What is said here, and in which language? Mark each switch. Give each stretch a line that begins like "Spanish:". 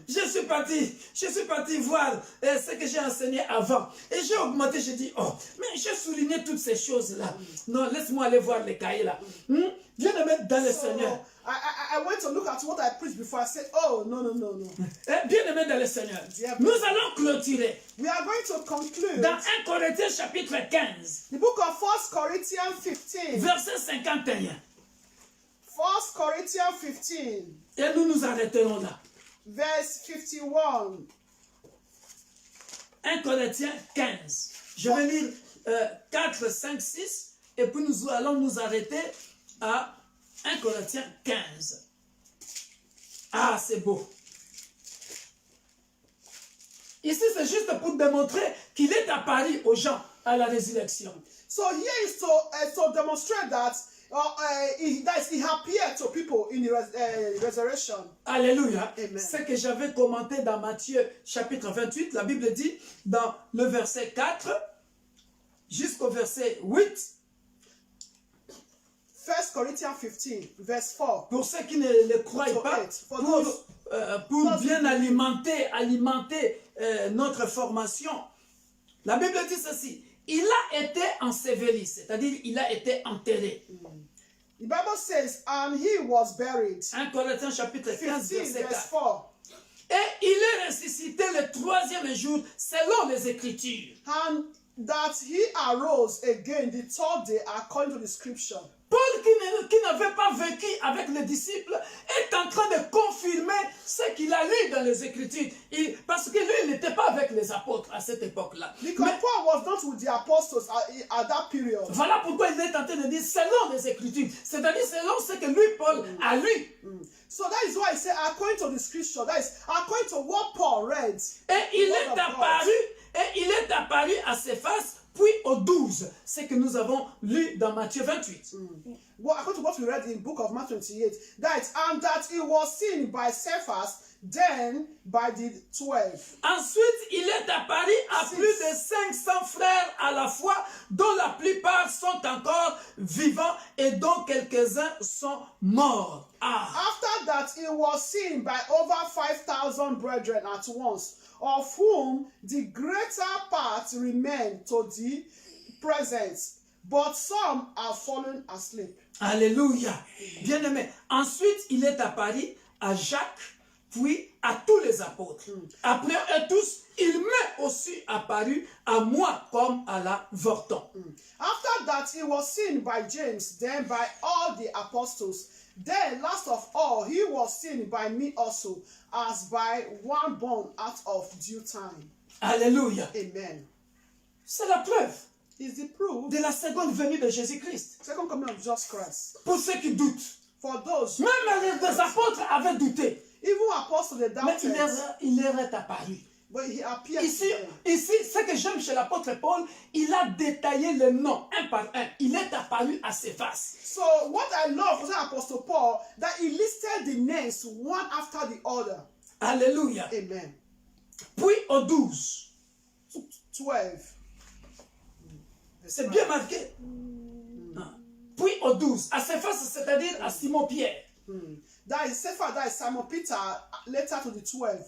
French: Je suis parti voir ce que j'ai enseigné avant. Et j'ai augmenté, j'ai dit, oh, mais j'ai souligné toutes ces choses-là. Non, laisse-moi aller voir les cahiers là. Viens de mettre dans le Seigneur.
English: I went to look at what I preached before. I said, oh, no.
French: Bien de mettre dans le Seigneur. Nous allons clôturer.
English: We are going to conclude
French: Dans 1 Corinthiens chapitre 15,
English: the book of 1 Corinthians 15.
French: verset 51.
English: 1 Corinthians 15,
French: Et nous nous arrêterons là.
English: verse 51.
French: 1 Corinthiens 15. Je vais lire 4, 5, 6 et puis nous allons nous arrêter à 1 Corinthiens 15. Ah, c'est beau. Ici, c'est juste pour démontrer qu'il est apparu aux gens à la résurrection.
English: So here is to demonstrate that he appeared to people in the resurrection.
French: Alléluia. Amen. Ce que j'avais commenté dans Matthieu chapitre 28, la Bible dit dans le verset 4 jusqu'au verset 8.
English: 1 Corinthians 15, verse 4.
French: Pour ceux qui ne le croient
English: So
French: pas,
English: eight. For
French: pour bien alimenter notre formation, la Bible dit ceci. Il a été enseveli, c'est-à-dire il a été enterré.
English: The Bible says, and he was buried.
French: 1 Corinthiens chapitre 15, 15, verset
English: verse 4. 4.
French: Et il est ressuscité le troisième jour selon les Écritures.
English: And that he arose again the third day according to the scripture.
French: Paul, qui n'avait pas vécu avec les disciples, est en train de confirmer ce qu'il a lu dans les Écritures. Parce que lui, il n'était pas avec les apôtres à cette époque-là.
English: Because Paul was not with the apostles at that period.
French: Voilà pourquoi il est en train de dire selon les Écritures. C'est-à-dire selon ce que lui, Paul, a lu.
English: So that is why I say according to the scripture, that is according to what Paul read.
French: Et il est apparu à Céphas, puis aux 12, ce que nous avons lu dans Matthieu 28.
English: Well, according to what we read in the book of Matthew 28, and that he was seen by Cephas, then by the 12.
French: Ensuite, il est apparu à plus de 500 frères à la fois, dont la plupart sont encore vivants et dont quelques-uns sont morts. Ah.
English: After that, he was seen by over 5,000 brethren at once, of whom the greater part remain to the present, but some are fallen asleep.
French: Alléluia. Bien-aimé. Ensuite, il est apparu à Jacques, puis à tous les apôtres. Après eux tous, il m'est aussi apparu à moi comme à l'avorton.
English: After that, he was seen by James, then by all the apostles. Then, last of all, he was seen by me also, as by one born out of due time.
French: Alléluia. Amen. C'est la preuve
English: Is the proof,
French: de la seconde venue de Jésus-Christ.
English: second coming of Jesus Christ.
French: Pour ceux qui doutent.
English: For those,
French: Même les apôtres avaient douté.
English: even apostles, they
French: Mais
English: doubted,
French: il leur est apparu.
English: but he appeared
French: Ici,
English: to them.
French: ce que j'aime chez l'apôtre Paul, il a détaillé les noms un par un. Il est apparu à Céphas.
English: So, what I love was Apostle Paul, that he listed the names one after the other.
French: Alléluia. Amen. Puis aux 12. 12. C'est bien marqué. Puis aux 12. À Céphas, c'est-à-dire à Simon-Pierre.
English: That is Cephas, that is Simon Peter, later to the 12.